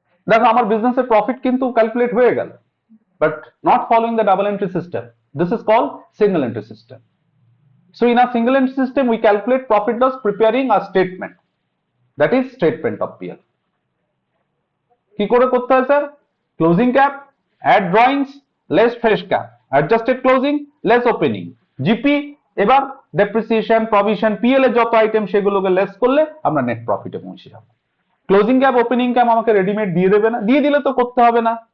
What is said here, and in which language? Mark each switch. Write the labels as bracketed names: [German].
[Bangla] দেখো আমার বিজনেসের প্রফিট কিন্তু ক্যালকুলেট হয়ে গেল, [English] but not following the double entry system. This is called single entry system. So in a single entry system we calculate profit loss preparing a statement, that is statement of PL. [Bangla] কি করে করতে হয় sir? Closing cap, add drawings, less fresh cap, adjusted closing, less opening, GP, এবার depreciation, provision, PL এর যত item সেগুলোকে less করলে আমরা নেট প্রফিটে পৌঁছে যাব। ক্লোজিং ক্যাপ, ওপেনিং ক্যাপ আমাকে রেডিমেড দিয়ে দেবে না, দিয়ে দিলে তো করতে হবে না।